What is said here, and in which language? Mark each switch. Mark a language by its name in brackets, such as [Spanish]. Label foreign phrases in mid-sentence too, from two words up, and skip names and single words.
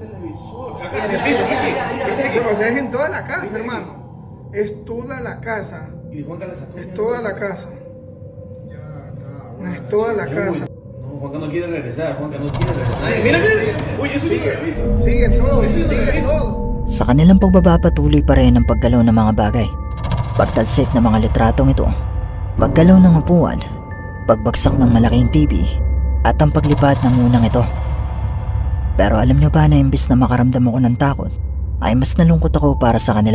[Spanish] O sea, es en toda la casa, hermano. Es toda la casa. Y Juanca la sacó. Es toda la casa. Es toda la casa. No, Juanca no quiere regresar. Mira. Uy, eso Sigue todo. [Filipino] Sa kanilang pagbaba patuloy pa rin ang paggalaw ng mga bagay. Pagtalsik ng mga litratong ito, paggalaw ng upuan, pagbagsak ng malaking TV, at ang paglipat ng unang ito. Pero alam nyo ba na imbis na makaramdam ako ng takot, ay mas nalungkot ako para sa kanila.